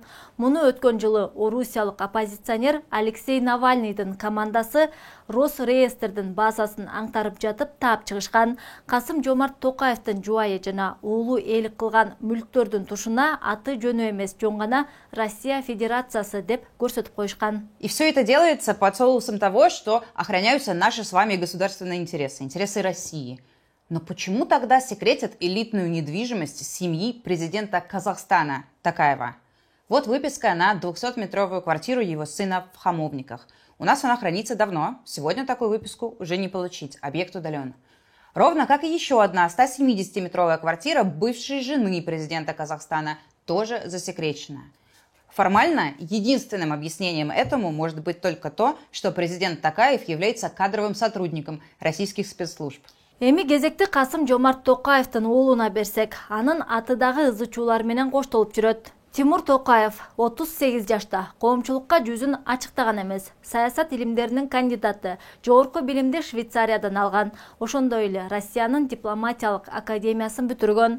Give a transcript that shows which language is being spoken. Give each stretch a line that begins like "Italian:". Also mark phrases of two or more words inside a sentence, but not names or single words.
Kyrgyz: Муну өткөн жылы орусиялык оппозиционер Алексей Навальныйдын командасы Росреестрдин базасын аңтарып жатып таап чыгышкан. Касым-Жомарт Токаевдин жубайы жана уулу ээлик кылган мүлктөрдүн тушуна аты жөнү эмес, жөн гана Россия Федерациясы деп көрсөтүп коюшкан.
Russian: И все это делается под соусом того, что охраняются наши с вами государственные интересы, интересы России. Но почему тогда секретят элитную недвижимость семьи президента Казахстана Токаева? Вот выписка на 200-метровую квартиру его сына в Хамовниках. У нас она хранится давно, сегодня такую выписку уже не получить, объект удален. Ровно как и еще одна 170-метровая квартира бывшей жены президента Казахстана, тоже засекречена. Формально единственным объяснением этому может быть только то, что президент Токаев является кадровым сотрудником российских спецслужб.
Kyrgyz: Эми кезекти Касым-Жомарт Токаевдин уулуна берсек, анын аты дагы ызы чуулар менен коштолуп жүрөт. Тимур Токаев 38 жашта, коомчулукка жүзүн ачыктаган эмес. Саясат илимдеринин кандидаты, жогорку билимди Швейцариядан алган. Ошондой эле Россиянын дипломатиялык академиясын бүтүргөн.